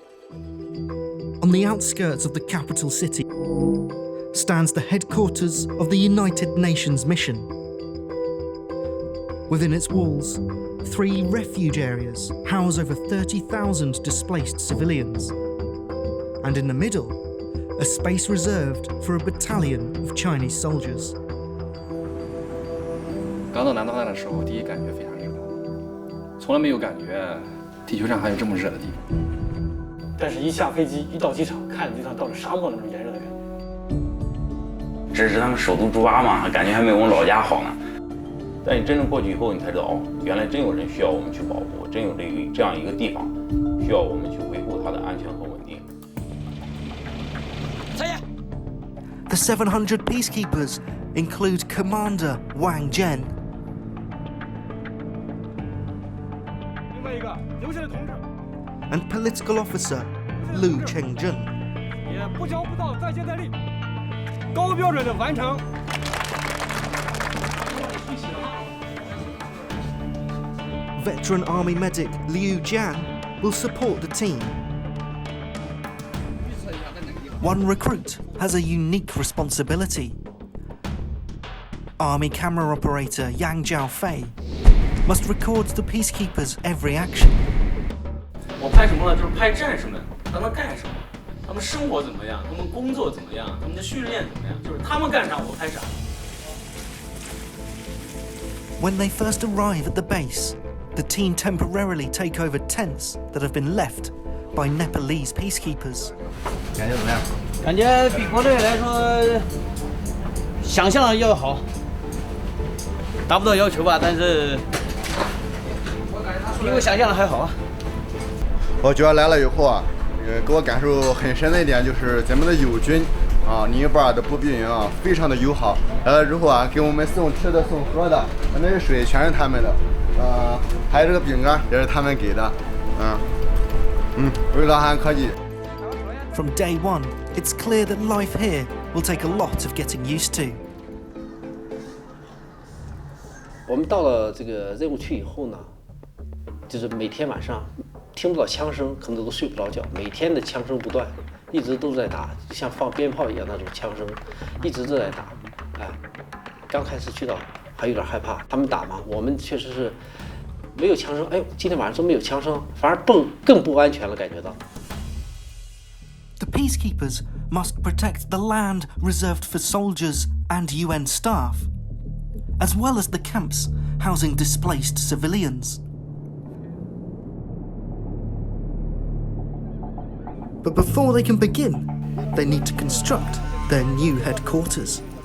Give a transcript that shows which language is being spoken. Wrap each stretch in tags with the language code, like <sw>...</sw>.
<en>On the outskirts of the capital city stands the headquarters of the United Nations mission. Within its walls, 3 refuge areas house over 30,000 displaced civilians. And in the middle, a space reserved for a battalion of Chinese soldiers.</en> <zh>刚到南大的时候，第一感觉非常热，从来没有感觉地球上还有这么热的地方。但是一下飞机，一到机场，看着就像到了沙漠那种炎热的感觉。这是他们首都朱巴嘛，感觉还没我们老家好呢。但你真正过去以后，你才知道，哦，原来真有人需要我们去保护，真有这样一个地方需要我们去维护它的安全和稳定。</zh> <en>The 700 peacekeepers include Commander Wang Zhen. And political officer Lu Chengjun. Veteran army medic Liu Jian will support the team. one recruit has a unique responsibility. Army camera operator Yang Jiaofei must record the peacekeepers' every action.</en> <zh>我拍什么呢？就是拍战士们他们干什么，他们生活怎么样，他们工作怎么样，他们的训练怎么样，就是他们干啥我拍啥。</zh> <en>When they first arrive at the base, the team temporarily take over tents that have been left by Nepalese peacekeepers.</en> <zh>感觉怎么样？感觉比国内来说，想象要好，达不到要求吧，但是比我想象的还好啊。我觉得来了以后啊，给我感受很深的一点就是咱们的友军啊，尼泊尔的步兵营啊，非常的友好。来了之后啊，给我们送吃的、送喝的，那些水全是他们的，还有这个饼干也是他们给的，味道还可以。</zh> <en>From day one, it's clear that life here will take a lot of getting used to.</en> <zh>我们到了这个任务区以后呢，就是每天晚上听不到枪声，可能都睡不着觉。每天的枪声不断，一直都在打，像放鞭炮一样那种枪声，一直都在打。哎，刚开始去到还有点害怕，他们打嘛，我们确实是没有枪声。哎呦，今天晚上说没有枪声，反而更不安全了，感觉到。</zh> <en>The peacekeepers must protect the land reserved for soldiers and UN staff, as well as the camps housing displaced civilians. But before they can begin, they need to construct their new headquarters.</en>